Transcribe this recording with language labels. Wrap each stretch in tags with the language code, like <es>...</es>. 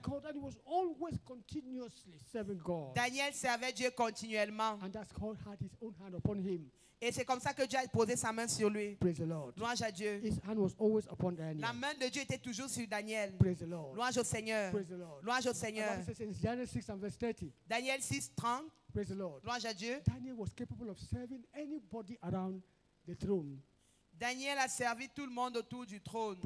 <en>God, and he was always continuously serving God.</en> <fr>Daniel servait Dieu continuellement.</fr> <en>And that's God had his own hand upon him.</en> <fr>Et c'est comme ça que Dieu a posé sa main sur lui.</fr> <en>Praise the Lord.</en> <fr>Louange à Dieu.</fr> <en>His hand was always upon Daniel.</en> <fr>La main de Dieu était toujours sur Daniel.</fr> <en>Praise the Lord.</en> <fr>Louange au Seigneur.</fr> <en>Praise the Lord.</en> <fr>Louange au Seigneur.</fr> <en>Daniel 6 and verse 30.</en> <fr>Daniel 6, 30.</fr> <en>Praise the Lord.</en> <fr>Louange à Dieu.</fr> <en>Daniel was capable of serving anybody around the throne.</en> <fr>Daniel a servi tout le monde autour du trône.</fr>